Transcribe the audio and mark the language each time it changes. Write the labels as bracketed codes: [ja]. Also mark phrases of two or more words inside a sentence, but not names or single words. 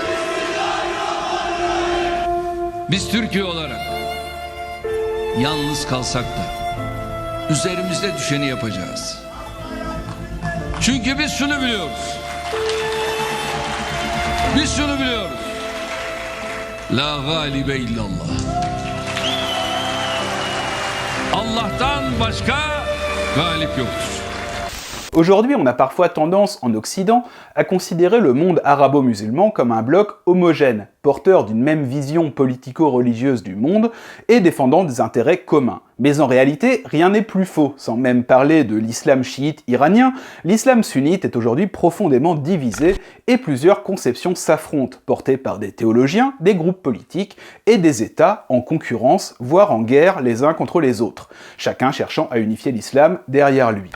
[tr] Biz Türkiye olarak yalnız kalsak da üzerimizde düşeni yapacağız. Çünkü biz şunu biliyoruz. Biz şunu biliyoruz. [ar] لا غالب إلا الله. [tr] Allah'tan başka galip yoktur. [fr] Aujourd'hui, on a parfois tendance, en Occident, à considérer le monde arabo-musulman comme un bloc homogène, porteur d'une même vision politico-religieuse du monde et défendant des intérêts communs. Mais en réalité, rien n'est plus faux. Sans même parler de l'islam chiite iranien, l'islam sunnite est aujourd'hui profondément divisé et plusieurs conceptions s'affrontent, portées par des théologiens, des groupes politiques et des États en concurrence, voire en guerre les uns contre les autres, chacun cherchant à unifier l'islam derrière lui.